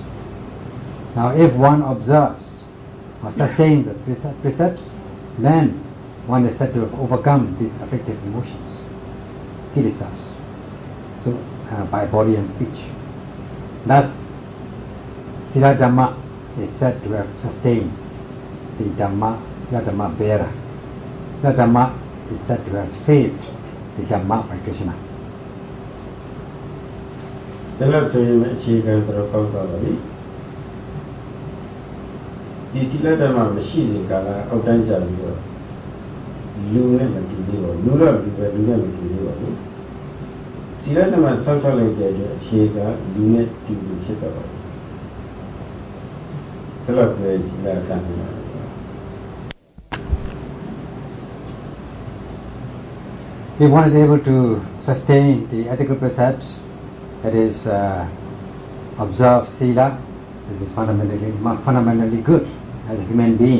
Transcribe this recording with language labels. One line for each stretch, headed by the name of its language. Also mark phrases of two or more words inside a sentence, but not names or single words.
English: Now if one observes or sustains the precepts, then one is said to have overcome these afflictive emotions, kilesas, so by body and speech. Thus, Sila Dhamma is said to have sustained the Dhamma, Sila Dhamma bearer. Sila Dhamma is said to have saved the Dhamma practitioner.
Burmese: ဒါလို့ဆိုရင်အခြေခံတော်ကောင်းသွားပါပြီဒီသီလဓမ္မမရှိရင်ကာလအောက်တန်းကြပြီးတော့လူနဲ့မတူသေးပါဘူးလူတော့လူပဲလူနဲ့မတူသေးပါဘူးသီလဓမ္မဆောက်ရှောက်လိုက်တဲ့အတွက်အခြေခံလူနဲ့တူတူဖြစ်တော့ပါဘူးဒါလို့ပဲသီလဓမ္မ
English: If one is able to sustain the ethical precepts, that is, observe sila, this is fundamentally good as a human being.